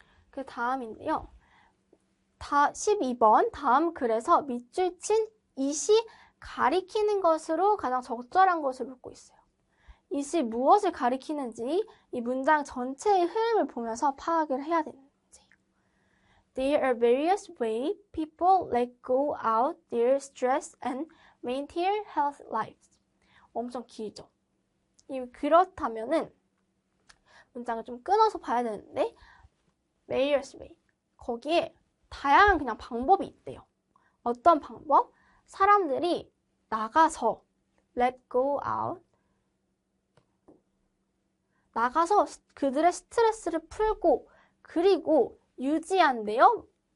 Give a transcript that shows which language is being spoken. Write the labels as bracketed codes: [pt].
[ko] 그 다음인데요. 12번 다음 글에서 밑줄 친 이시 가리키는 것으로 가장 적절한 것을 묻고 있어요. 이시 무엇을 가리키는지 이 문장 전체의 흐름을 보면서 파악을 해야 되는 문제예요. [en] There are various ways people let go out their stress and maintain healthy lives. [ko] 엄청 길죠. 그렇다면은 문장을 좀 끊어서 봐야 되는데 various way. 거기에 다양한 그냥 방법이 있대요. 어떤 방법? 사람들이 나가서 [en] let go out [ko] 나가서 그들의 스트레스를 풀고 그리고 유지한대요.